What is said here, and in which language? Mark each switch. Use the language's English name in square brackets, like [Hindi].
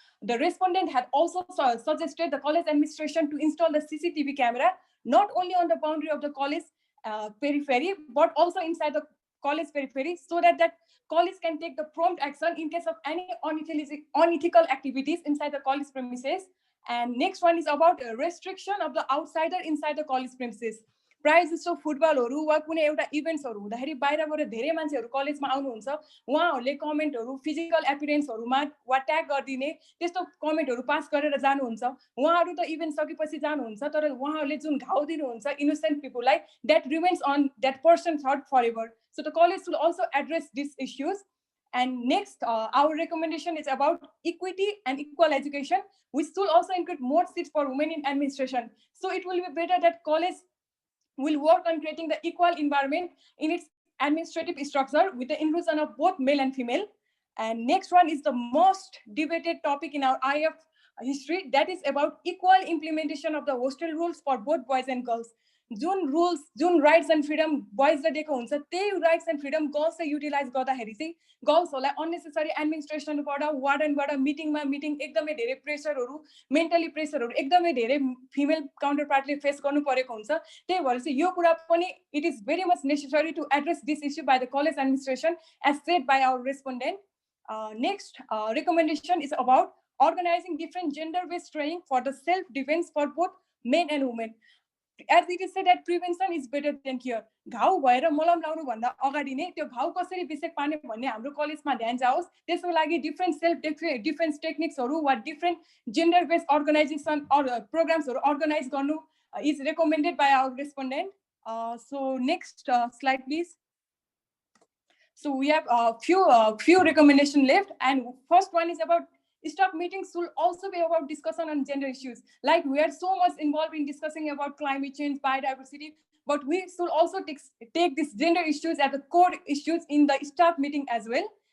[English] The respondent had also suggested the college administration to install the CCTV camera, not only on the boundary of the college periphery, but also inside the college periphery, so that college can take the prompt action in case of any unethical activities inside the college premises. And next one is about a restriction of the outsider inside the college premises. [Nepali] प्रायः जस्तो फुटबलहरु वा कुनै एउटा इभेन्ट्सहरु हुँदाखेरि बाहिरबाट धेरै मान्छेहरु कलेजमा आउनुहुन्छ, उहाँहरुले कमेन्टहरु फिजिकल एपियरेन्सहरुमा वा ट्याग गर्दिने त्यस्तो कमेन्टहरु पास गरेर जानुहुन्छ। उहाँहरु त इभेन्ट सकेपछि जानुहुन्छ, तर उहाँहरुले जुन घाउ दिनुहुन्छ innocent पिपललाई, [English] that remains on that person's heart forever. [Nepali] So the college will also address these issues. And next, our recommendation is about equity and equal education, which will also include more seats for women in administration. So it will be better that college will work on creating the equal environment in its administrative structure with the inclusion of both male and female. And next one is the most debated topic in our IF history, that is about equal implementation of the hostel rules for both boys and girls. जुन rules, जुन rights and freedom बोइजले दिएको हुन्छ, त्यही rights and freedom गर्ल्सले utilise गर्दाखेरि चाहिँ गर्ल्सहरूलाई unnecessary एडमिनिस्ट्रेसनबाट, वार्डनबाट meeting एकदमै धेरै प्रेसरहरू, मेन्टली प्रेसरहरू एकदमै धेरै फिमेल काउन्टर पार्टले फेस गर्नु परेको हुन्छ। त्यही भएर चाहिँ यो कुरा पनि [English] It is very much necessary to address this issue by the college administration as said by our respondent. Next recommendation is about organizing different gender-based training for the self-defense for both men and women. As it is said that prevention is better than cure. [Nepali] घाउ भएर मलम लाउनु भन्दा अगाडि नै त्यो घाउ कसरी बेसेक पार्ने भन्ने हाम्रो कलेजमा ध्यान जाओस्। त्यसको लागि डिफरेन्ट सेल्फ डिफेन्स टेक्निक्सहरू वा different gender based organisation प्रोग्राम्सहरू organise गर्नु [English] is recommended by our respondent. So next slide, please. So we have a few recommendations left, and first one is about staff meetings will also be about discussion on gender issues. Like we are so much involved in discussing about climate change, biodiversity, but we should also take these gender issues as the core issues in the staff meeting as well.